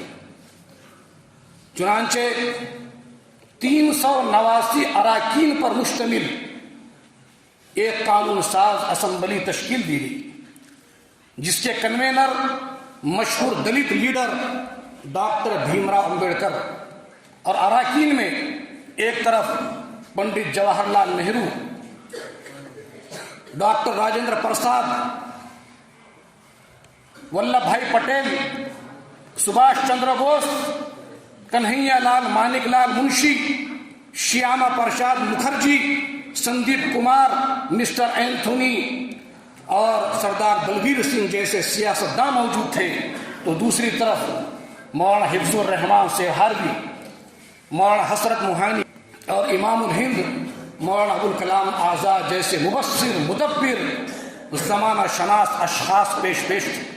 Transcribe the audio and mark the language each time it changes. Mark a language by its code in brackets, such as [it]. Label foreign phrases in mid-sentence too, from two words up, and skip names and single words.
[ur] چنانچہ 389 اراکین پر مشتمل ایک قانون ساز اسمبلی تشکیل دی گئی، جس کے کنوینر مشہور دلت لیڈر ڈاکٹر بھیم راؤ امبیڈکر، اور اراکین میں ایک طرف پنڈت جواہر لال نہرو، ڈاکٹر راجندر پرساد، ولبھ بھائی پٹیل، سبھاش چندر بوس، کنہیا لال مانک لال منشی، شیاما پرساد مکھرجی، سندیپ کمار، مسٹر اینتھونی اور سردار بلبیر سنگھ جیسے سیاستداں موجود تھے، تو دوسری طرف مولانا حفظ الرحمان سہاروی، مولانا حسرت موہانی اور امام الہند مولانا ابوالکلام آزاد جیسے مبصر مدبر زمانہ شناس اشخاص پیش تھے۔